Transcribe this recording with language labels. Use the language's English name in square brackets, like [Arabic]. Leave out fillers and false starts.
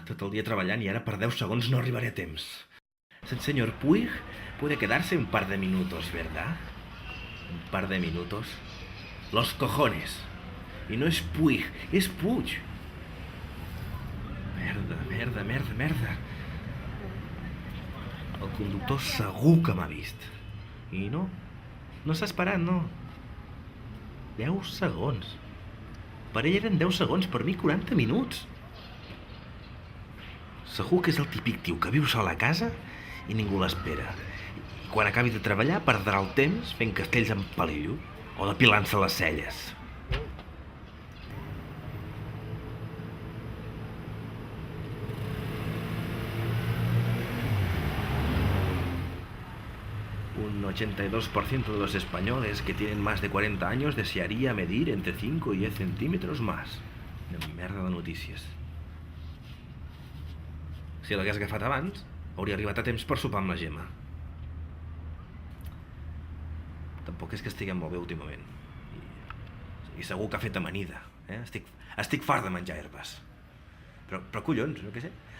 [Catalan] Tot el dia treballant i ara per 10 segons no arribaré a temps. [Spanish] El señor Puig puede quedarse un par de minutos, ¿verdad? Un par de minutos. Los cojones. [Catalan] I no és Puig, és Puig. Merda, merda, merda, merda. El conductor segur que m'ha vist. I no s'ha esperat, no. 10 segons. Per ell eren 10 segons, per mi 40 minuts. Segur que és el típic tio que viu sol a casa i ningú l'espera. I quan acabi de treballar perdrà el temps fent castells amb palillo o depilant-se les celles. [Spanish] Un 82% de los españoles que tienen más de 40 años desearía medir entre 5 y 10 centímetros más. [Catalan] Una merda de notícies. Si l'hagués agafat abans, hauria arribat a temps per sopar amb la Gemma. Tampoc és que estiguem molt bé últimament. I segur que ha fet amanida. Estic fart de menjar herbes. Però collons, no què sé.